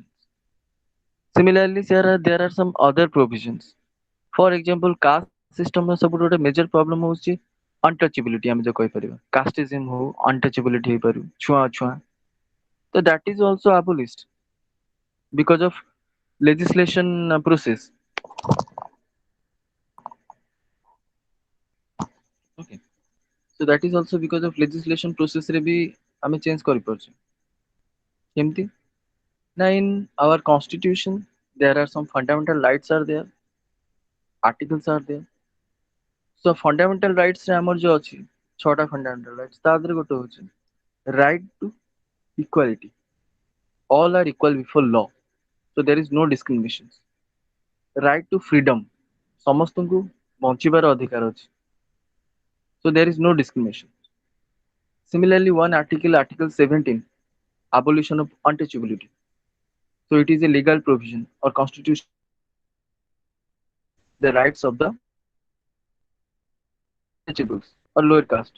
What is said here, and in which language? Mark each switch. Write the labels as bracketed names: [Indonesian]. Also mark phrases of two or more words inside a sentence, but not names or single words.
[English] Similarly, there are some other provisions. For example, caste system [Odia] ର ସବୁଠୁ ଗୋଟେ [English] major problem [Odia] ହଉଛି untouchability ଆମେ ଯୋଉ କହିପାରିବା. Casteism ହଉ, untouchability ହେଇପାରୁ, ଛୁଆଁ ଅଛୁଆଁ. [English] So that is also abolished because of legislation process. Okay. So that is also because of legislation process [Odia] ରେ ବି ଆମେ change କରିପାରୁଛେ. କେମିତି? [English] Now in our constitution, there are some fundamental rights are there, articles are there. So fundamental rights [Odia] ରେ ଆମର ଯୋଉ ଅଛି, ଛଅଟା [English] fundamental rights, [Odia] ତା ଦେହରେ ଗୋଟେ ହଉଛି [English] right to equality. All are equal before law. So there is no discrimination. Right to freedom. [Odia] ସମସ୍ତଙ୍କୁ ବଞ୍ଚିବାର ଅଧିକାର ଅଛି. [English] So there is no discrimination. Similarly, one article, Article 17, abolition of untouchability. So it is a legal provision or constitutional provision which protects the rights of the untouchables or lower caste.